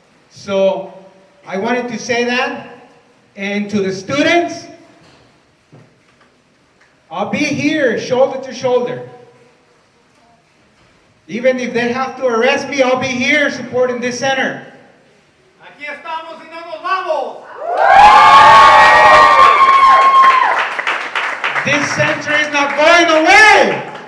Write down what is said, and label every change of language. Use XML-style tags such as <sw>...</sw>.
<en>So I wanted to say that. And to the students, I'll be here shoulder to shoulder. Even if they have to arrest me, I'll be here supporting this center.</en> <es>Aquí estamos y no nos vamos.</es> <en>This center is not going away.</en>